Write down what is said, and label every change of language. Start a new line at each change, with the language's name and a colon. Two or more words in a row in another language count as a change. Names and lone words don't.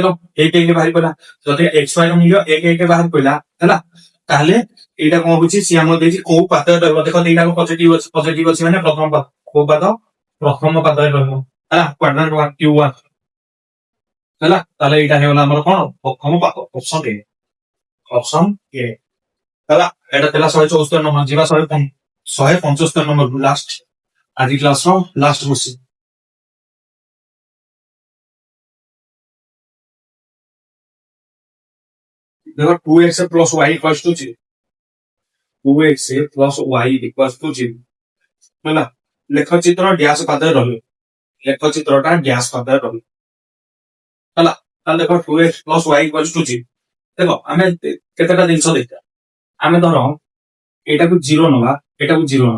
Odia: 1 ବାହାରି ପଡିଲା ଯଦି x y ର ମୂଲ୍ୟ 1 ବାହାରି ପଡିଲା ହେଲା ତାହେଲେ ଏଇଟା କଣ ହଉଛି ସିଏ ଆମର ଦେଇଛି କୋଉ ପାଦରେ ରହିବ ଦେଖ ଏଇଟା ପଜିଟିଭ ଅଛି ମାନେ ପ୍ରଥମ ପାଦ କୋଉ ପାଦ ପ୍ରଥମ ପାଦରେ ରହିବ ହେଲା କ୍ୱାଡ୍ରାଣ୍ଟ 1 q1 ହେଲା ତାହେଲେ ଏଇଟା ହେଇଗଲା ଆମର କଣ ପ୍ରଥମ ପାଦ ଅପସନ ଏ ହେଲା ଏଇଟା ଥିଲା 174 ନମ୍ବର ଯିବା 175 ନମ୍ବର ଲାଷ୍ଟ ଆଜି କ୍ଲାସ ର
English: last question
Odia: देखो
English: 2x plus y equals to 0 2x plus y equals to 0
Odia: ହେଲା ଲେଖଚିତ୍ର ଡ୍ୟାଶ ପାଦରେ ରହିବ ଲେଖଚିତ୍ରଟା ଡ୍ୟାଶ ପାଦରେ ରହିବ ହେଲା ତାହେଲେ ଦେଖ
English: 2x plus y equals to 0
Odia: ଦେଖ ଆମେ କେତେଟା ଜିନିଷ ଦେଖିବା ଆମେ ଧର ଏଟାକୁ 0 ନବା ଏଟାକୁ 0 ନବା